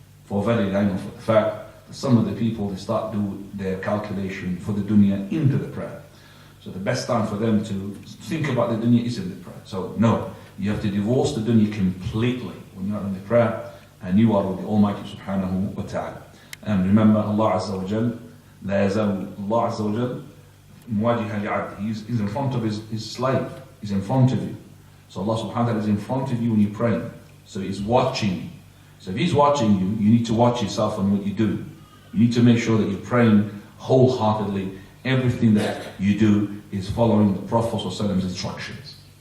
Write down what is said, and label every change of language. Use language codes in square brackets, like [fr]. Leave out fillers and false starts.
[en] For very long, for the fact that some of the people, they start doing their calculation for the dunya into the prayer. So the best time for them to think about the dunya is in the prayer. So no, you have to divorce the dunya completely when you are in the prayer and you are with the Almighty subhanahu wa ta'ala. And remember, [ar] Allah Azza wa Jal, لا يزال الله عز وجل مواجها لعبده. [en] He's in front of his slave. He's in front of you. So Allah subhanahu wa ta'ala is in front of you when you pray. So He's watching. So if He's watching you, you need to watch yourself on what you do. You need to make sure that you're praying wholeheartedly. Everything that you do is following the Prophet's instructions.